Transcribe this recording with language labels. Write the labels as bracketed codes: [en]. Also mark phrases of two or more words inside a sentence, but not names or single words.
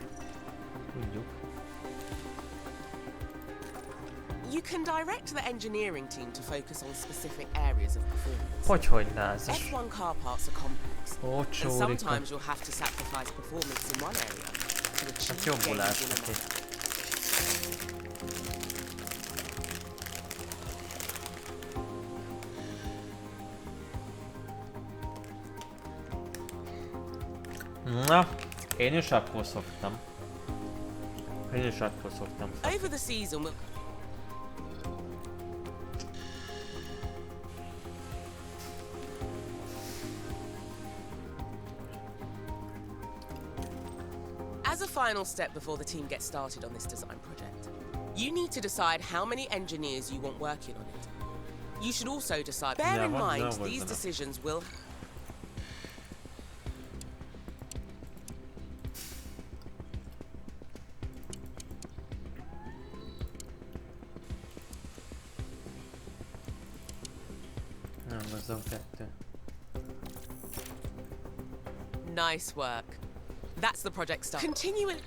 [hu] tudjuk. [en] you can direct the engineering team to focus on specific areas of performance. [hu] Hogyhogy názas. [en] F1 car parts are complex, [hu] Ó, [en] and [hu] csórika. [en] sometimes you'll have to sacrifice performance in one area to [hu] Hát [en] achieve [hu] jobbul [en] gains in [hu] állsz neki. [en] another. [hu] Na, én is akkor szoktam. [en] Over the season, we'll... As a final step before the team gets started on this design project, you need to decide how many engineers you want working on it. You should also decide... Bear in mind, these decisions will... [hu] Nem, azzal kettő. [en] Nice work. That's the project start. Continue it.